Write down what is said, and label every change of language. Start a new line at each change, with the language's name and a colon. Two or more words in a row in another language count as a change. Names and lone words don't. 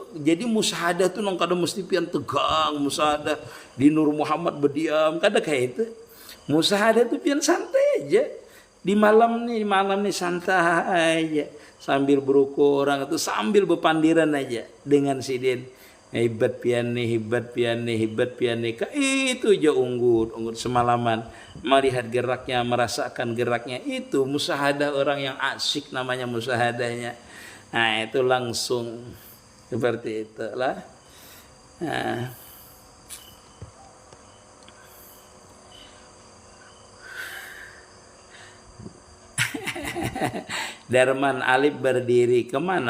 Banjar: Jadi musyahadah tuh nang kada mesti pian tegang, musyahadah di Nur Muhammad berdiam, kada kayak itu. Musyahadah tuh pian santai aja.
Indonesian: Di malam nih santai aja.
Banjar: Sambil berukur orang itu sambil berpandiran aja dengan sidin. Hebat pian nih, hebat pian nih, hebat pian nih. Itu aja unggut semalaman.
Indonesian: Melihat geraknya, merasakan geraknya. Itu musyahadah orang yang asyik namanya musyahadahnya. Nah itu langsung seperti itulah. Nah. Darman alif berdiri kemana?